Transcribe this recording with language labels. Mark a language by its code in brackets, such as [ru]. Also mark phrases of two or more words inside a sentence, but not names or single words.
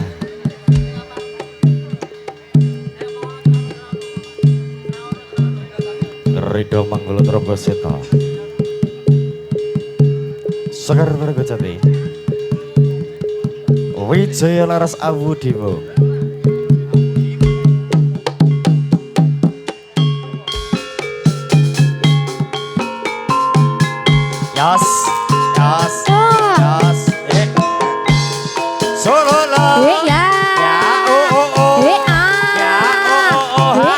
[jv] Rido Manggolo Tromboseta. Sekar Bergojati. Wijaya Laras Awu Diwo. Yas, yas, yas, Solo lo. ya Ya, oh, oh, oh. Ya, oh, oh, oh.